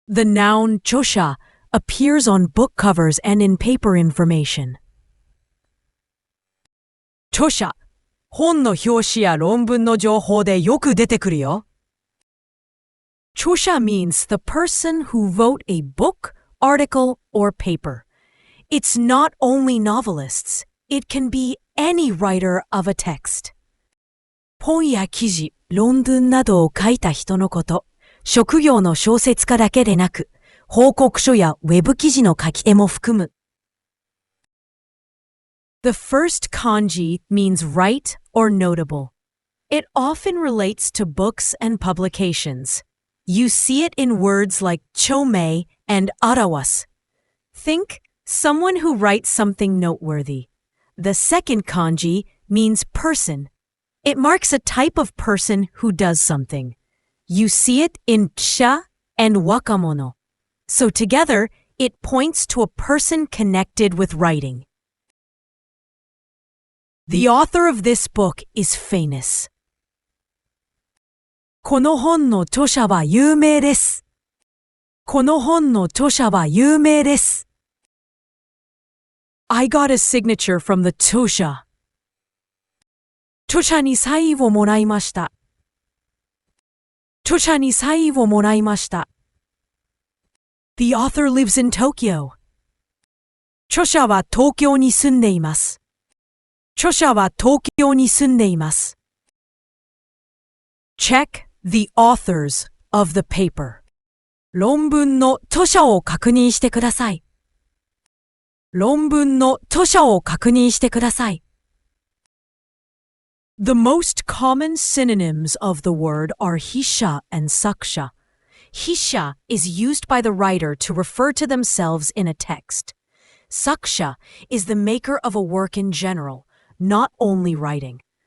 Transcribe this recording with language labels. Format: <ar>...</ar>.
<en>The noun ちょしゃ appears on book covers and in paper information.</en> <ja>著者、本の表紙や論文の情報でよく出てくるよ。</ja> <en>著者 means the person who wrote a book, article, or paper. It's not only novelists. It can be any writer of a text.</en> <ja>本や記事、論文などを書いた人のこと。職業の小説家だけでなく、報告書やウェブ記事の書き手も含む。</ja> <en>The first kanji means right or notable. It often relates to books and publications. You see it in words like chomei and arawas. Think someone who writes something noteworthy. The second kanji means person. It marks a type of person who does something. You see it in sha and wakamono. So together, it points to a person connected with writing. The author of this book is famous.</en> <ja>この本の著者は有名です。この本の著者は有名です。</ja> <en>I got a signature from the 著者。</en> <ja>著者にサインをもらいました。著者にサインをもらいました。</ja> <en>The author lives in Tokyo.</en> <ja>著者は東京に住んでいます。著者は東京に住んでいます。</ja> <en>Check the authors of the paper.</en> <ja>論文の著者を確認してください。論文の著者を確認してください。</ja> <en>The most common synonyms of the word are ひっしゃ and さくしゃ. ひっしゃ is used by the writer to refer to themselves in a text. さくしゃ is the maker of a work in general, not only writing.</en>